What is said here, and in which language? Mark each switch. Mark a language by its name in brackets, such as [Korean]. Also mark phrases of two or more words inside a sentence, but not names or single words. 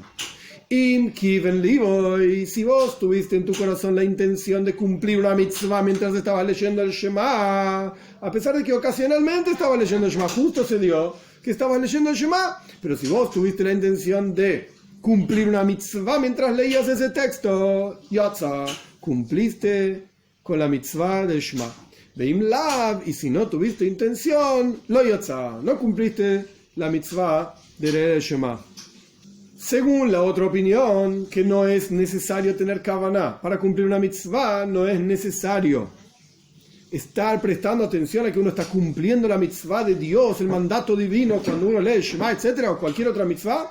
[Hebrew] אם כיוון לבו, [Spanish] si vos tuviste en tu corazón la intención de cumplir una mitzvah mientras estabas leyendo el Shema, a pesar de que ocasionalmente estaba leyendo el Shema, justo se dio que estabas leyendo el Shema, pero si vos tuviste la intención de cumplir una mitzvah mientras leías ese texto, yatza, cumpliste con la mitzvah del Shema. [Hebrew] ואם לאו, [Spanish] y si no tuviste intención, [Hebrew] לא יצא, [Spanish] no cumpliste la mitzvah de leer el Shema. Según la otra opinión, que no es necesario tener kavaná para cumplir una mitzvah, no es necesario estar prestando atención a que uno está cumpliendo la mitzvah de Dios, el mandato divino cuando uno lee Shema, etcétera, o cualquier otra mitzvah.